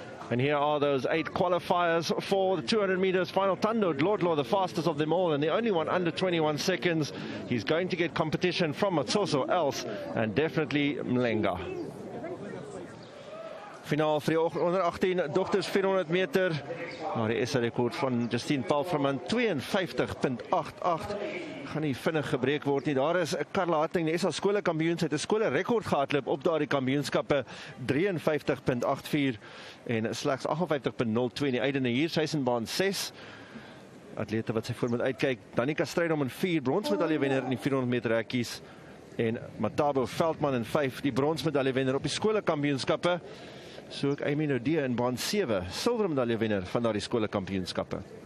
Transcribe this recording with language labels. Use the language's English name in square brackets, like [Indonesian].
[English] And here are those 8 qualifiers for the 200 meters final. Thando Dlodlo, the fastest of them all, and the only one under 21 seconds. He's going to get competition from Matsoso else, and definitely Mlenga. [Afrikaans] Finaal vir die onder 18 dogters 400 meter. Nou die SA rekord van Justine Paarl van 52.88. Gaan nie vinnig gebreek word nie. Daar is Karla Hatting, die SA skole kampioen, sy het 'n skole rekord gehardloop op daardie kampioenskappe, 53.84 en slegs 58.02 in die uitende hier. Sy is in baan 6. Atlete wat sy voor moet uitkyk. Danica Strydom in 4, bronsmedalje wenner in die 400 meter hekkies. En Matabo Veldman in 5, die bronsmedalje wenner op die skole kampioenskappe. So ook Amy Nodee in baan 7, silwermedalje wenner van daardie skole kampioenskappe.